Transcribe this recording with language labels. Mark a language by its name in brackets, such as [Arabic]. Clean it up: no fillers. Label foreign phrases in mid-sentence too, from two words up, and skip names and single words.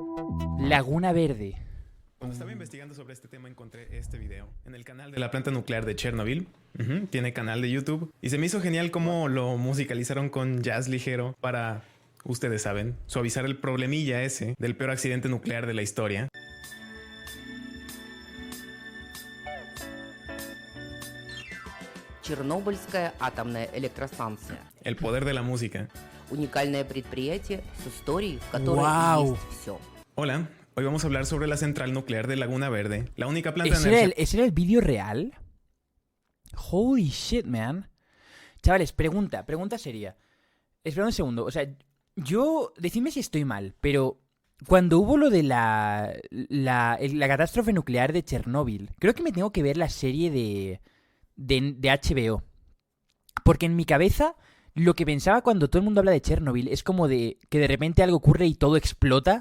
[Spanish] Laguna Verde. Cuando estaba investigando sobre este tema encontré este video en el canal de la planta nuclear de Chernobyl. Tiene canal de YouTube. Y se me hizo genial cómo lo musicalizaron con jazz ligero para, ustedes saben, suavizar el problemilla ese del peor accidente nuclear de la historia. [Russian] Чернобыльская атомная электростанция. [Spanish] El poder de la música. [Russian] Уникальное предприятие с историей, в которой Вау. есть все. [Spanish] Hola, hoy vamos a hablar sobre la central nuclear de Laguna Verde, la única planta de ¿Ese era, energía... ese era el vídeo real? [English] Holy shit, man. [Spanish] Chavales, pregunta seria. Espera un segundo. O sea, decidme si estoy mal, pero cuando hubo lo de la catástrofe nuclear de Chernóbil, creo que me tengo que ver la serie de HBO. Porque en mi cabeza, lo que pensaba cuando todo el mundo habla de Chernobyl es como de que de repente algo ocurre y todo explota.